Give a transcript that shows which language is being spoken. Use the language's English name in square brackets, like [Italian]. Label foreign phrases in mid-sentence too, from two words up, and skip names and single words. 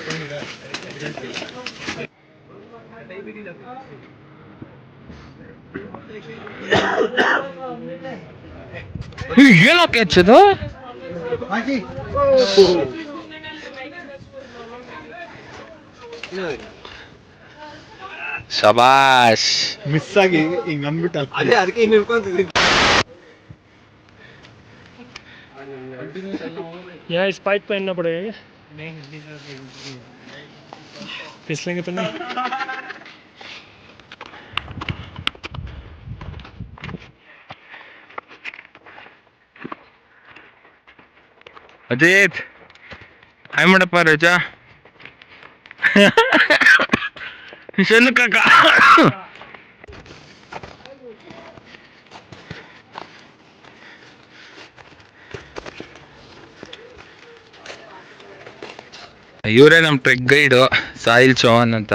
[Kannada] ಏನಕ್ಕೆ ಹೆಚ್ಚದು? ಶಬಾಷ್. ಮಿಸ್ ಆಗಿ ಹಿಂಗ್ ಅಂದ್ಬಿಟ್ಟ ಅದೇ ಅದಕ್ಕೆ ಹಿಂಗ್ ನಿಲ್ಕೊಂತಿದ್ದೀನಿ. [Hindi] यहाँ स्पाइक पहनना पड़ेगा क्या? फिसलेंगे तो नहीं? [Kannada] ಅಜಿತ್ ಹಾಯ್ ಮಾಡಪ್ಪ ರಜಾ. ಶನು ಕಾಕ ಇವರೇ ನಮ್ಮ ಟ್ರೆಕ್ ಗೈಡು ಸಾಹಿಲ್ ಚೌಹಾನ್ ಅಂತ.